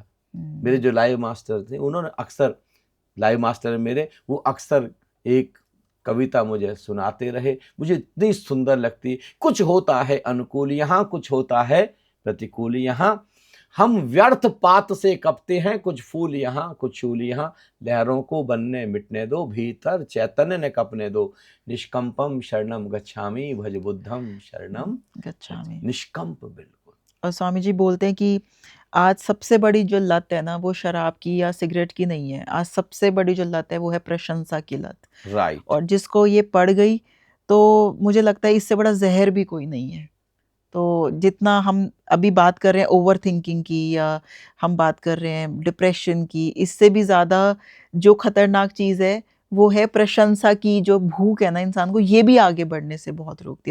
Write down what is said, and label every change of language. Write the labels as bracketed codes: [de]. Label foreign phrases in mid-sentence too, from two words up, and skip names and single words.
[hi] मेरे जो [en] live master [hi] थे, उन्होंने अक्सर, [en] live master [hi] मेरे, वो अक्सर एक कविता मुझे सुनाते रहे, मुझे इतनी सुंदर लगती। कुछ होता है अनुकूल यहाँ, कुछ होता है प्रतिकूल यहाँ, हम व्यर्थ पात से कपते हैं, कुछ फूल यहाँ कुछ फूल यहाँ, लहरों को बनने मिटने दो, भीतर चैतन्य ने कपने दो, [pi] निष्कंपम शरणम गच्छामि, भज बुद्धम शरणम गच्छामि। [hi] निष्कंप, बिल्कुल। और स्वामी जी बोलते हैं कि आज सबसे बड़ी जो लत है ना, वो शराब की या सिगरेट की नहीं है। आज सबसे बड़ी जो लत है वो है प्रशंसा की लत। राइट। और जिसको ये पड़ गई तो मुझे लगता है इससे बड़ा जहर भी कोई नहीं है। तो जितना हम अभी बात कर रहे हैं [en] over thinking [hi] की, या हम बात कर रहे हैं डिप्रेशन की, इससे भी ज़्यादा जो खतरनाक चीज़ है वो है प्रशंसा की जो भूख है ना इंसान को, ये भी आगे बढ़ने से बहुत रोकती है।